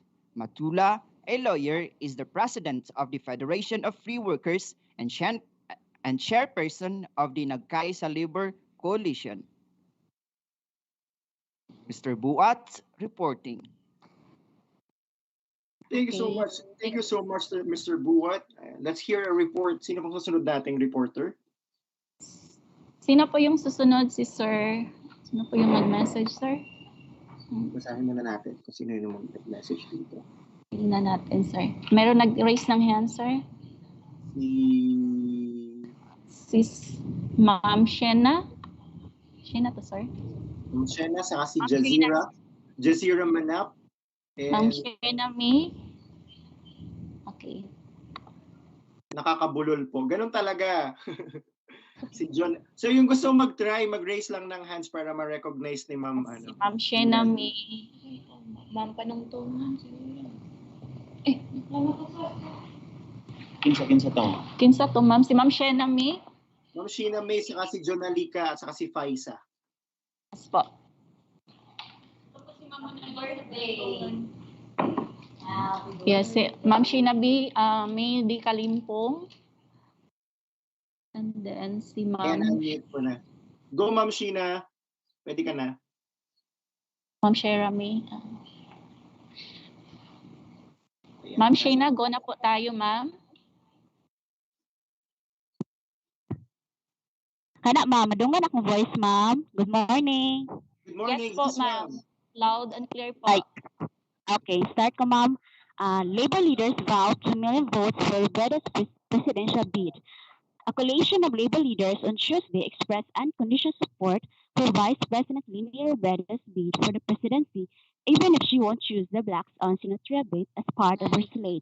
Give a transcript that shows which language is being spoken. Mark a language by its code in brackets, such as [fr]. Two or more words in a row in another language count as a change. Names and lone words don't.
[en] Matula, a lawyer, is the president of the Federation of Free Workers and chairperson of the Nagkaisa Labor Coalition. Mr. Buat reporting. Thank you so much. Thank you so much, Mr. Buat. Let's hear a report. [tl] Sino pong susunod nating reporter? Sino po yung susunod, si Sir? Sino po yung mag-message, sir? Basahin muna natin kung sino yung mag-message dito. Tingnan natin, sir. Meron nag-raise ng hand, sir? Si Ma'am Shena. Shena to, sir? Ma'am Shena, saka si Jazira. Jazira Manap. Ma'am Shena May. Okay. Nakakabulol po. Ganun talaga. Si John. So yung gusto mag-try, mag-raise lang ng hands para ma-recognize ni Ma'am. Si Ma'am Shena May. Ma'am, panong to? [ceb] Kinsa to? Kinsa to, [tl] ma'am? Si Ma'am Shena May? Ma'am Shena May, saka si Jonalika, at saka si Faisa. [en] Yes po. [tl] Yes, si Ma'am Shena May di Kalimpong. [en] And then [tl] si Ma'am... unmute ko na. Go, Ma'am Shena. Pwede ka na. Ma'am Shena May. Ma'am Shena, go na po tayo, ma'am. Kana, ma'am. [ceb] Madungan akong voice, ma'am. [en] Good morning. Good morning. Yes po, ma'am. Loud and clear po. [tl] Okay, start ko, ma'am. [en] Labor leaders vowed 2 million votes for Robredo's presidential bid. A coalition of labor leaders on Tuesday expressed unconditional support for Vice President Leni Robredo's bid for the presidency, even if she won't choose the blacks on senatorial bid as part of her slate.